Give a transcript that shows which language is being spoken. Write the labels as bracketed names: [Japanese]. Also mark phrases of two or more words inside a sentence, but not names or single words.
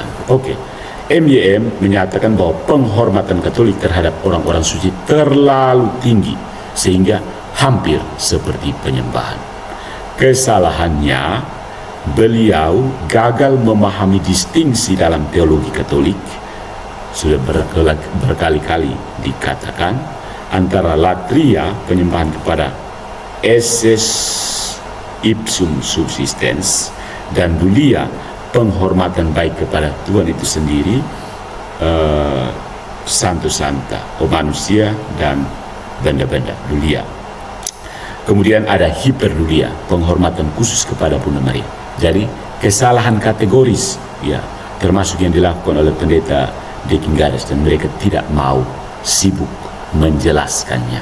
[Indonesian] Oke, MYM menyatakan bahwa penghormatan Katolik terhadap orang-orang suci terlalu tinggi sehingga hampir seperti penyembahan. Kesalahannya, beliau gagal memahami distingsi dalam teologi Katolik. Sudah berkali-kali dikatakan antara latria, penyembahan kepada [Latin] esses ipsum subsistens, [Indonesian] dan dulia, penghormatan baik kepada Tuhan itu sendiri, santo santa, manusia dan benda-benda dulia. Kemudian ada hiperdulia, penghormatan khusus kepada Bunda Maria. Jadi kesalahan kategoris, ya, termasuk yang dilakukan oleh pendeta Deking Gadas, dan mereka tidak mau sibuk menjelaskannya.